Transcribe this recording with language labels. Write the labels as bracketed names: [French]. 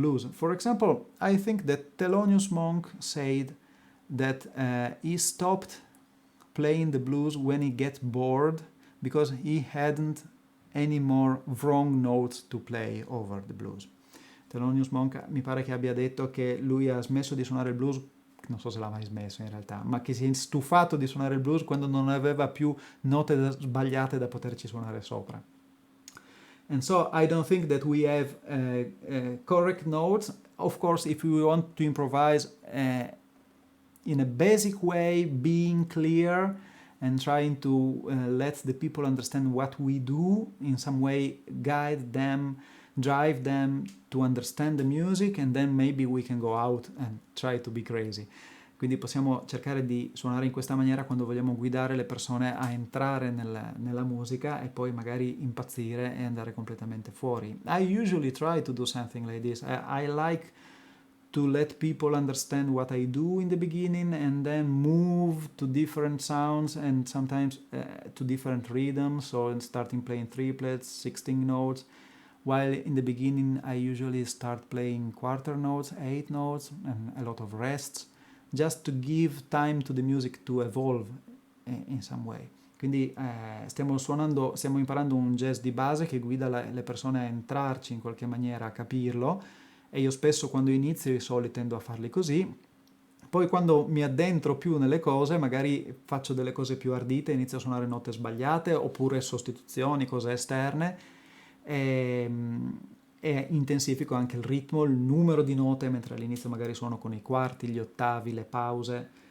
[English] For example, I think that Thelonious Monk said that he stopped playing the blues when he gets bored because he hadn't any more wrong notes to play over the blues. [Italian] Thelonious Monk mi pare che abbia detto che lui ha smesso di suonare il blues, non so se l'ha mai smesso in realtà, ma che si è stufato di suonare il blues quando non aveva più note sbagliate da poterci suonare sopra. [English] And so I don't think that we have correct notes. Of course, if we want to improvise in a basic way, being clear and trying to let the people understand what we do, in some way guide them, drive them to understand the music, and then maybe we can go out and try to be crazy. [Italian] Quindi possiamo cercare di suonare in questa maniera quando vogliamo guidare le persone a entrare nella musica e poi magari impazzire e andare completamente fuori. [English] I usually try to do something like this. I like to let people understand what I do in the beginning and then move to different sounds and sometimes to different rhythms. So starting playing triplets, 16 notes, while in the beginning I usually start playing quarter notes, 8 notes, and a lot of rests, just to give time to the music to evolve in some way. [Italian] Quindi stiamo imparando un jazz di base che guida le persone a entrarci in qualche maniera, a capirlo, e io spesso quando inizio di solito tendo a farli così. Poi quando mi addentro più nelle cose, magari faccio delle cose più ardite, inizio a suonare note sbagliate oppure sostituzioni, cose esterne, e intensifico anche il ritmo, il numero di note, mentre all'inizio magari suono con i quarti, gli ottavi, le pause.